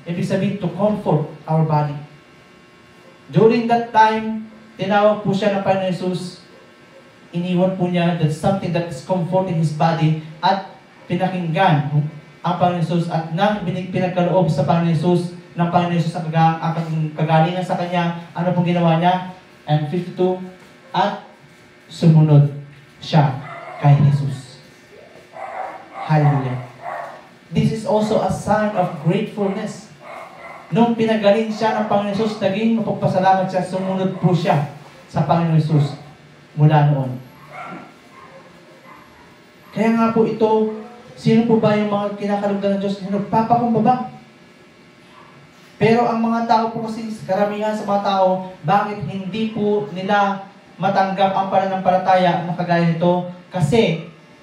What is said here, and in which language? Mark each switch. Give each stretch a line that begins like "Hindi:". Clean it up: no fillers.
Filipino: Ibig sabihin
English: to comfort our body. During that time,
Filipino: tinawag po siya ng Panginoon Jesus. Iniwan po niya
English: that something that is comforting his body
Filipino: at pinakinggan ang Panginoon Jesus at nang pinagkaloob sa Panginoon Jesus ng Panginoon Jesus ang kagalingan sa kanya, ano pong ginawa niya? And 52, at sumunod siya kay Jesus. Hallelujah.
English: This is also a sign of gratefulness.
Filipino: Nung pinagaling siya ng Panginoon Jesus, naging mapagpasalamat siya, sumunod po siya sa Panginoon Jesus mula noon. Kaya nga po ito, sino po ba yung mga kinakalugdan ng Diyos? Nagpapakumbaba. Pero ang mga tao po kasi, karamihan sa mga tao, bakit hindi po nila matanggap ang pananampalataya na kagaya nito? Kasi